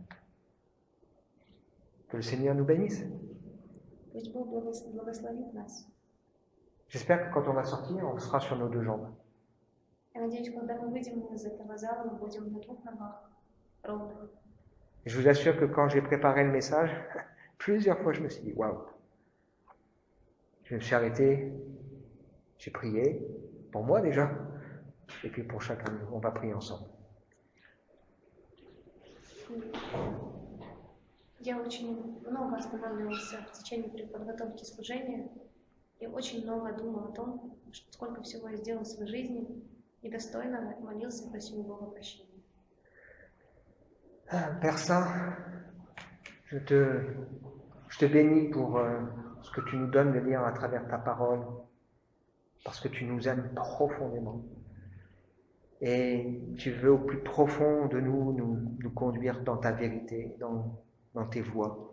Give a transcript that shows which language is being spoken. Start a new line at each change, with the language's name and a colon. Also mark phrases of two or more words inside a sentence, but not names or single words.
French: Que le Seigneur nous bénisse.
Russian: Пусть Бог благословит нас.
French: J'espère que quand on va sortir, on sera sur nos deux jambes.
Russian: Я надеюсь, когда мы выйдем из этого зала, мы будем на двух ногах ровно.
French: Je vous assure que quand j'ai préparé le message, plusieurs fois je me suis dit, waouh. Je me suis arrêté, j'ai prié, pour moi déjà, et puis pour chacun de nous, on va prier ensemble.
Russian: Я очень много останавливался в течение подготовки служения и очень много думал о том, сколько всего я сделал в своей жизни недостойного, и молился и просил Бога прощения.
French: Père Saint, je te bénis pour ce que tu nous donnes de lire à travers ta parole, parce que tu nous aimes profondément. Et tu veux au plus profond de nous conduire dans ta vérité, dans tes voies.